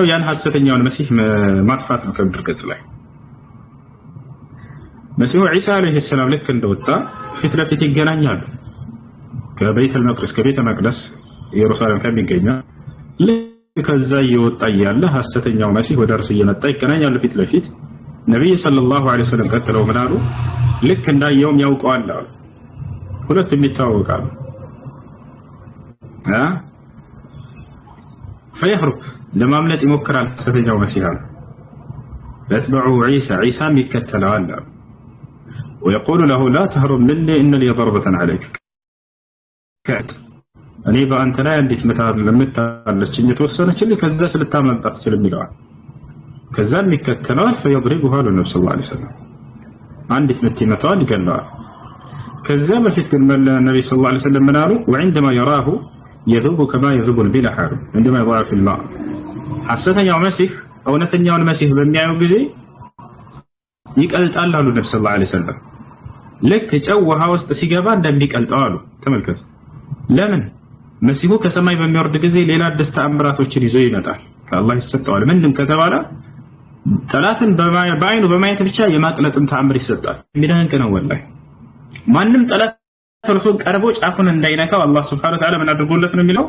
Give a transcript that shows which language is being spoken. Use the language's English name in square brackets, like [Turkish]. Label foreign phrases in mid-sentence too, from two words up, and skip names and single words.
[Amharic] ያን ሐሰተኛውን መሲህ ማጥፋት ነው ከምድር ገጽ ላይ። መሲሁ ዒሳ [Arabic] عليه السلام [Amharic] ልክ እንደወጣ ፊት ለፊት ይገናኛሉ። ከቤተል መቅደስ ከቤተ መቅደስ ኢየሩሳሌም ከሚገኘው ከዛ እየወጣ እያለ ሐሰተኛው መሲህ ወደ እርሱ እየመጣ ይገናኛሉ ፊት ለፊት። ነቢይ [Arabic] صلى الله عليه وسلم [Amharic] ቀጥለው ምን አሉ? ልክ እንዳየውም ያውቀዋል አሉ። ሁለቱም ይታወቃሉ። ፈየህሩብ ለማምለጥ ይሞክራል ሐሰተኛው መሲህ አሉ። يتبعه ዒሳም ይከተለዋል አሉ። [Arabic] ويقول له لا تهرب مني إن لي ضربة عليك [Amharic] እኔ በአንተ ላይ አንዲት ለምታለችኝ የተወሰነችልኝ ከዛች ልታመልጥ አትችልም ይለዋል። ከዛም ይከተለዋል። ፈየድሪቡሃ ለነብዩ [Arabic] صلى الله عليه وسلم [Amharic] አንዲት ምት ይመታዋል፣ ይገለዋል። ከዛ በፊት ግን ነብዩ [Arabic] صلى الله عليه وسلم [Amharic] ምን አሉ? [Arabic] وعندما يراه يذوب كما يذوب البلح عندما يضع في الماء [Amharic] ሐሰተኛው መሲህ እውነተኛውን መሲህ በሚያዩ ጊዜ ይቀልጣል አሉ ነብዩ [Arabic] صلى الله عليه وسلم። [Amharic] ልክ ጨው ውሃ ውስጥ ሲገባ እንደሚቀልጠው አሉ። ተመልከቱ። ለምን? መሲሁ ከሰማይ በሚወርድ ጊዜ ሌላ አዲስ ተአምራቶችን ይዞ ይመጣል። ከአላህ ይሰጠዋል። ምንድን ከተባለ ጠላትን በአይኑ በማየት ብቻ የማቅለጥን ተአምር ይሰጣል። የሚደንቅ ነው ወላሂ። ማንም ጠላት እርሱን ቀርቦ ጫፉን እንዳይነካው አላህ [Arabic] سبحانه وتعالى [Amharic] ምን አድርጎለት ነው የሚለው?